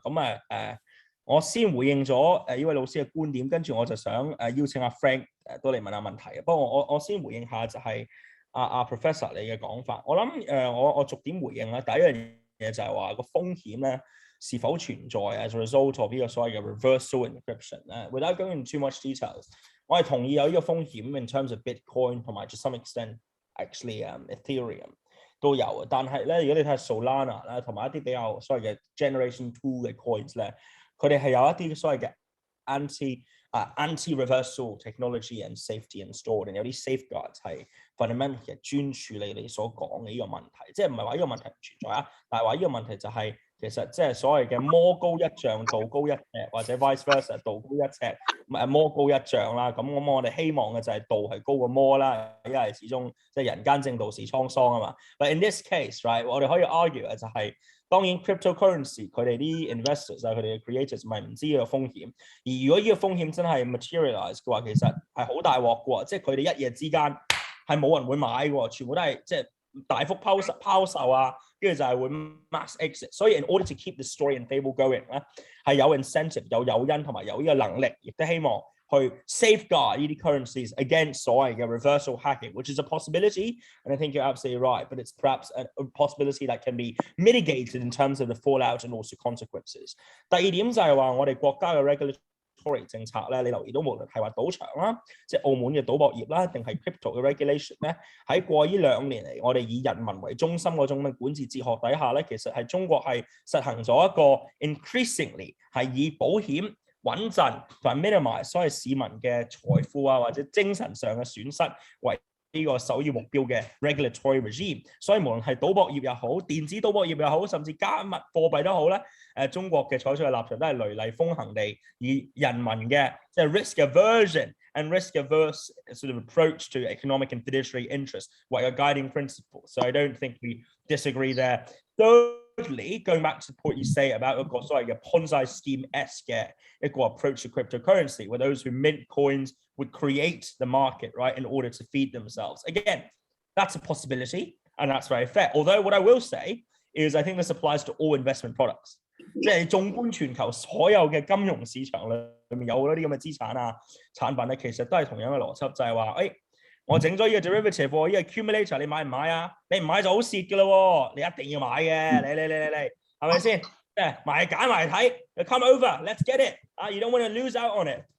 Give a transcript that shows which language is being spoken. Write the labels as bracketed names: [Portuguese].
[Cantonese] 咁我先回應咗呢位老師嘅觀點，跟住我就想邀請阿 Frank 都嚟問下問題。不過我先回應下就係阿 Professor 你嘅講法。我諗我逐點回應啦。第一樣嘢就係話個風險咧是否存在 [English] as a result of [Cantonese] 呢個所謂嘅 [English] reversal encryption [Cantonese] 咧。 [English] Without going into too much details， [Cantonese] 我係同意有呢個風險 [English] in terms of Bitcoin [Cantonese] 同埋 [English] to some extent actually Ethereum。 [Cantonese] 都有嘅。但係咧，如果你睇下 Solana 咧，同埋一啲比較所謂嘅 Generation 2嘅 coins 咧，佢哋係有一啲所謂嘅 [English] anti-reversal technology and safety installed， [Cantonese] 有啲 safeguards 係 fundamental 其實專處理你所講嘅呢個問題，即係唔係話呢個問題唔存在啊，但係話呢個問題就係其實即係所謂嘅魔高一丈道高一尺，或者 [English] vice versa [Cantonese] 道高一尺，魔高一丈啦。咁我哋希望嘅就係道係高過魔啦，因為始終即係人間正道是滄桑啊嘛。 [English] But in this case, right， [Cantonese] 我哋可以 argue 嘅就係當然 cryptocurrency 佢哋啲 investors 啊，佢哋嘅 creators 咪唔知呢個風險，而如果呢個風險真係 [English] materialize [Cantonese] 嘅話，其實係好大鑊嘅喎，即係佢哋一夜之間係冇人會買嘅喎，全部都係即係大幅拋售啊，跟住就係會 [English] mass exit。 [Cantonese] 所以 [English] in order to keep the story and fable going 咧，係有 incentive [Cantonese] 有誘因同埋有呢個能力，亦都希望去 [English] safeguard [Cantonese] 呢啲 [English] currencies against [Cantonese] 所謂嘅 [English] reversal hacking, which is a possibility, and I think you're absolutely right, but it's perhaps a possibility that can be mitigated in terms of the fallout and also consequences. [Cantonese] 第二點就係話我哋國家嘅 regulatory 政策咧，你留意到無論係話賭場啦，即係澳門嘅賭博業啦，定係 crypto 嘅 regulation 咧，喺過呢2年嚟，我哋以人民為中心嗰種嘅管治哲學底下咧，其實係中國係實行咗一個 [English] increasingly [Cantonese] 係以保險穩陣同埋 [English] minimize [Cantonese] 所謂市民嘅財富啊或者精神上嘅損失為呢個首要目標嘅 regulatory regime， 所以無論係賭博業又好、電子賭博業又好，甚至加密貨幣都好咧，中國嘅採取嘅立場都係雷厲風行地以人民嘅即係 [English] risk aversion and risk averse sort of approach to economic and fiduciary interests [Cantonese] 為個 [English] guiding principle. So I don't think we disagree there. Thirdly, going back to the point you say about [Cantonese] 一個所謂嘅 [English] Ponzi scheme-esque [Cantonese] 嘅一個 [English] approach to cryptocurrency, where those who mint coins would create the market, right, in order to feed themselves. Again, that's a possibility, and that's very fair. Although what I will say is I think this applies to all investment products. [Cantonese] 即係縱觀全球所有嘅金融市場裏面有好多啲咁嘅資產啊產品咧，其實都係同樣嘅邏輯，就係話我整咗呢個 derivative， 呢個 accumulator， 你買唔買啊？你唔買就好蝕嘅咯，你一定要買嘅，你係咪先？買揀埋睇 [English] ，come over，let's get it， you don't want to lose out on it。